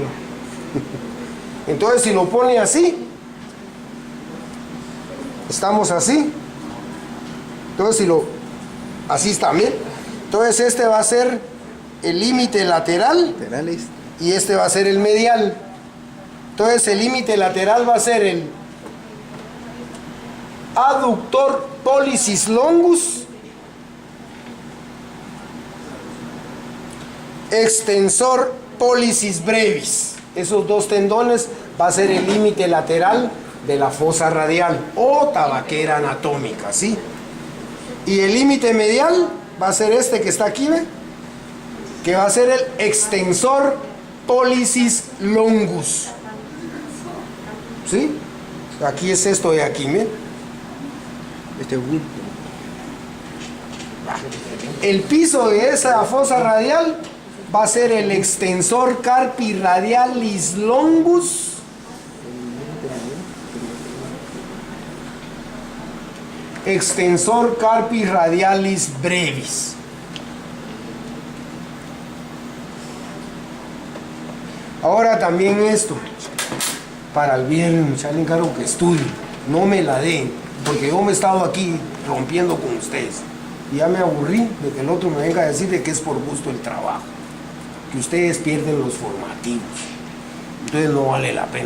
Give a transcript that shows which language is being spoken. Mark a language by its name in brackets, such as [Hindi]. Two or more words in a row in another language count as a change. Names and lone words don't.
[Spanish] Entonces si lo pone así, estamos así. Entonces si lo, así está, miren. Entonces este va a ser el límite lateral Laterales. y este va a ser el medial. Entonces el límite lateral va a ser el [Latin] aductor pollicis longus, extensor pollicis brevis. [Spanish] Esos dos tendones va a ser el límite lateral de la fosa radial o tabaquera anatómica, ¿sí? Y el límite medial va a ser este que está aquí, ¿ve? Que va a ser el [Latin] extensor pollicis longus, [Spanish] ¿sí? Aquí es esto de aquí, miren. El piso de esa fosa radial va a ser el [Latin] extensor carpi radialis longus, extensor carpi radialis brevis. [Spanish] Ahora también esto, para el viernes, muchachos, le encargo que estudien, no me la den, porque yo me he estado aquí rompiendo con ustedes. Y ya me aburrí de que el otro me venga a decir de que es por gusto el trabajo, que ustedes pierden los formativos, entonces no vale la pena.